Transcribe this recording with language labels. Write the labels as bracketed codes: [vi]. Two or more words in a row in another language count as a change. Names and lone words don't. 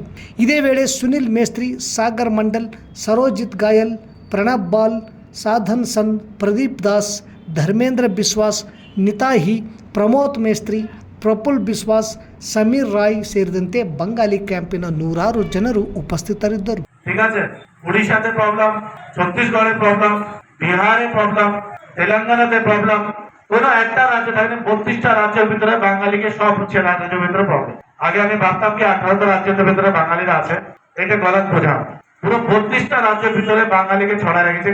[kn] ಇದೇ ವೇಳೆ ಸುನಿಲ್ ಮೇಸ್ತ್ರಿ, ಸಾಗರ್ ಮಂಡಲ್, ಸರೋಜಿತ್ ಗಾಯಲ್, ಪ್ರಣಬ್ ಬಾಲ್, ಸಾಧನ್ ಸನ್, ಪ್ರದೀಪ್ ದಾಸ್, ಧರ್ಮೇಂದ್ರ ಬಿಸ್ವಾಸ್, ನಿತಾಹಿ, ಪ್ರಮೋದ್ ಮೇಸ್ತ್ರಿ, ಪ್ರಫುಲ್ ಬಿಸ್ವಾಸ್, ಸಮೀರ್ ರಾಯ್ ಸೇರಿದಂತೆ ಬಂಗಾಲಿ ಕ್ಯಾಂಪಿನ 100 ಜನರು ಉಪಸ್ಥಿತರಿದ್ದರು. [bn] ওড়িশাতে প্রবলেম, ছত্তিশগড়ে প্রবলেম, বিহারে প্রবলেম, তেলেঙ্গানাতে প্রবলেম, কোনো একটা রাজ্য থাকে 32টা রাজ্যের ভিতরে বাঙালিকে সব হচ্ছে রাজ্যের ভিতরে প্রবলেম। আগে আমি ভাবতাম কি 18টা রাজ্যের ভিতরে বাঙালিরা আছে, এটা গলত বোঝা। পুরো 32টা রাজ্যের ভিতরে বাঙালিকে ছড়া রেখেছে।